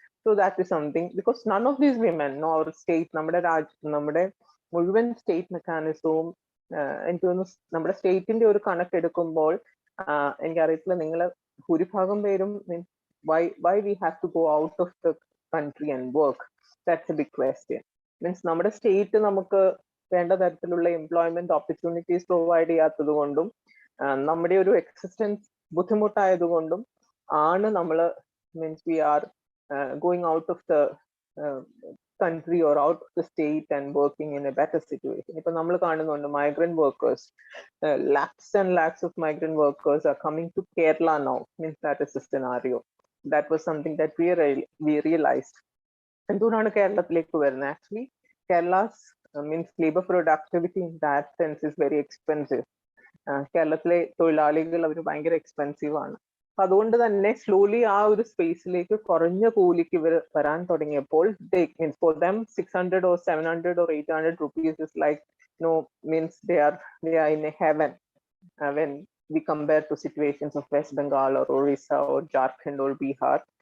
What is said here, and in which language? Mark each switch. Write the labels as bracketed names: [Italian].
[English] So that is something, because none of these women, our state, [Malayalam] നമ്മുടെ മുഴുവൻ state മെക്കാനിസവും എനിക്ക് തോന്നുന്നു നമ്മുടെ സ്റ്റേറ്റിന്റെ ഒരു കണക്കെടുക്കുമ്പോൾ എനിക്കറിയത്തില്ല നിങ്ങൾ ഭൂരിഭാഗം പേരും [English] why we have to go out of the country and work. That's a big question. [Malayalam] Means നമ്മുടെ സ്റ്റേറ്റ് നമുക്ക് വേണ്ട തരത്തിലുള്ള എംപ്ലോയ്മെന്റ് ഓപ്പർച്യൂണിറ്റീസ് പ്രൊവൈഡ് ചെയ്യാത്തത് കൊണ്ടും നമ്മുടെ ഒരു എക്സിസ്റ്റൻസ് ബുദ്ധിമുട്ടായത് കൊണ്ടും ആണ് നമ്മൾ means [English] We are going out of the country or out of the state and working in a better situation. [Malayalam] ഇപ്പൊ നമ്മൾ കാണുന്നുണ്ട് [English] migrant workers, lakhs and lakhs of migrant workers are coming to Kerala now. Means that is a scenario. That was something that we realized. [Malayalam] എന്തുകൊണ്ടാണ് കേരളത്തിലേക്ക് വരുന്നത്? [English] Actually Kerala's means labour productivity in that sense is very expensive. [Malayalam] കേരളത്തിലെ തൊഴിലാളികൾ അവർ ഭയങ്കര expensive ആണ്. അപ്പൊ അതുകൊണ്ട് തന്നെ സ്ലോലി ആ ഒരു സ്പേസിലേക്ക് കുറഞ്ഞ കൂലിക്ക് ഇവർ വരാൻ തുടങ്ങിയപ്പോൾ [English] For them 600 or 700 or 800 rupees is like means they are in a heaven when we compare to situations of West Bengal or Orissa or Jharkhand or Bihar.